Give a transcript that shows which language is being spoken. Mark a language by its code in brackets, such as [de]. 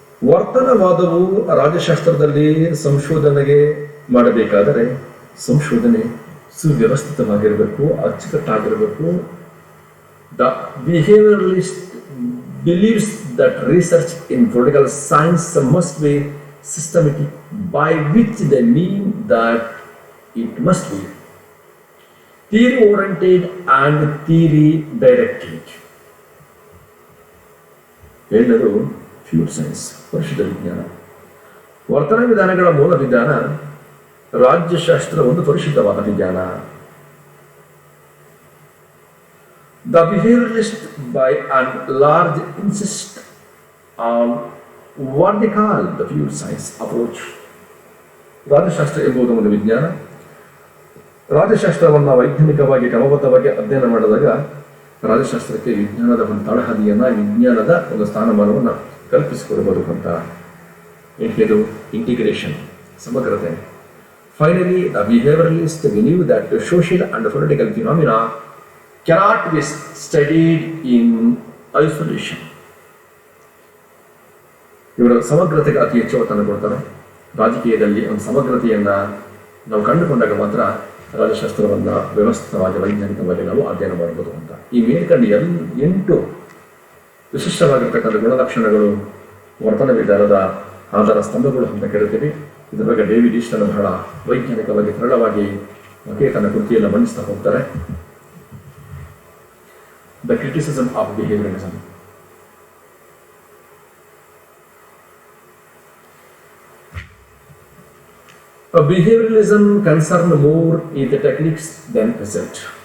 [kn] ವರ್ತನವಾದವು ರಾಜ್ಯಶಾಸ್ತ್ರದಲ್ಲಿ ಸಂಶೋಧನೆಗೆ ಮಾಡಬೇಕಾದರೆ ಸಂಶೋಧನೆ ಸುವ್ಯವಸ್ಥಿತವಾಗಿರಬೇಕು, ಅಚ್ಚುಕಟ್ಟಾಗಿರಬೇಕು. [en] The behaviouralist believes that research in political science must be systematic, by which they mean that it must be theory oriented and theory directed. [kn] ಎಲ್ಲರೂ feud science, ಪರಿಶುದ್ಧ ವಿಜ್ಞಾನ. ವರ್ತನ ವಿಧಾನಗಳ ಮೂಲ ವಿಧಾನ ರಾಜ್ಯಶಾಸ್ತ್ರ ಒಂದು ಪರಿಶುದ್ಧವಾದ ವಿಜ್ಞಾನ. [en] The behavioralists by and large insist on what they call the pure science approach. [kn] ರಾಜ್ಯಶಾಸ್ತ್ರ ಎಂಬುದು ಒಂದು ವಿಜ್ಞಾನ. ರಾಜ್ಯಶಾಸ್ತ್ರವನ್ನು ವೈಜ್ಞಾನಿಕವಾಗಿ ಕ್ರಮಬದ್ಧವಾಗಿ ಅಧ್ಯಯನ ಮಾಡಿದಾಗ ರಾಜ್ಯಶಾಸ್ತ್ರಕ್ಕೆ ವಿಜ್ಞಾನದ ಒಂದು ತಳಹದಿಯನ್ನು, ವಿಜ್ಞಾನದ ಒಂದು ಸ್ಥಾನಮಾನವನ್ನು ಕಲ್ಪಿಸಿಕೊಡಬಹುದು ಅಂತ. ಇದು ಇಂಟಿಗ್ರೇಷನ್, ಸಮಗ್ರತೆ. [en] Finally the behaviouralist believe that social and political phenomena cannot be studied in isolation. [kn] ಇವರು ಸಮಗ್ರತೆಗೆ ಅತಿ ಹೆಚ್ಚು ಒತ್ತನ್ನು ಕೊಡ್ತಾರೆ. ರಾಜಕೀಯದಲ್ಲಿ ಒಂದು ಸಮಗ್ರತೆಯನ್ನು ನಾವು ಕಂಡುಕೊಂಡಾಗ ಮಾತ್ರ ರಾಜ್ಯಶಾಸ್ತ್ರವನ್ನು ವ್ಯವಸ್ಥಿತವಾಗಿ ವೈಜ್ಞಾನಿಕವಾಗಿ ನಾವು ಅಧ್ಯಯನ ಮಾಡಬಹುದು ಅಂತ. ಈ ಮೇಲ್ಕಂಡು 8 ವಿಶಿಷ್ಟವಾಗಿರ್ತಕ್ಕಂಥ ಗುಣಲಕ್ಷಣಗಳು ವರ್ತನ ವಿಧಾನದ ಆಧಾರ ಸ್ತಂಭಗಳು ಅಂತ ಕರಿತೀವಿ. ಇದರ ಬಗ್ಗೆ ಡೇವಿಡ್ ಈಸ್ಟನ್ ಬಹಳ ವೈಜ್ಞಾನಿಕವಾಗಿ ಸರಳವಾಗಿ ತನ್ನ ಕೃತಿಯನ್ನು ಮಂಡಿಸ್ತಾ ಹೋಗ್ತಾರೆ. [en] The criticism of behavioralism. Behavioralism concerns more in the techniques than result.